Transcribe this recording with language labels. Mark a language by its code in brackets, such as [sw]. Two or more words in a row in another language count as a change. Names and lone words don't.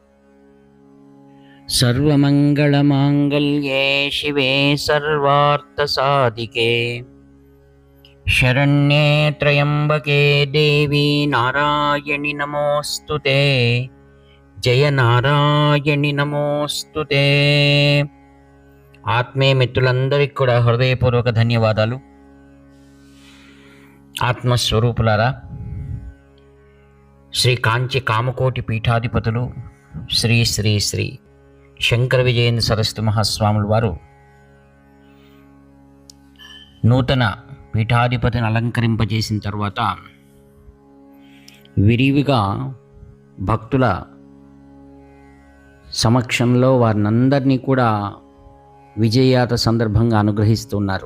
[sa] सर्वमङ्गलमाङ्गल्ये शिवे सर्वार्थसाधिके शरण्ये त्र्यम्बके देवी नारायणि नमोऽस्तुते। जय नारायणि नमोऽस्तुते। [te] ఆత్మీయ మిత్రులందరికీ కూడా హృదయపూర్వక ధన్యవాదాలు. ఆత్మస్వరూపులారా, శ్రీ కాంచి కామకోటి పీఠాధిపతులు శ్రీ శ్రీ శ్రీ శంకర విజయేంద్ర సరస్వతి మహాస్వాముల వారు నూతన పీఠాధిపతిని అలంకరింపజేసిన తర్వాత విరివిగా భక్తుల సమక్షంలో వారినందరినీ కూడా విజయయాత్ర సందర్భంగా అనుగ్రహిస్తున్నారు.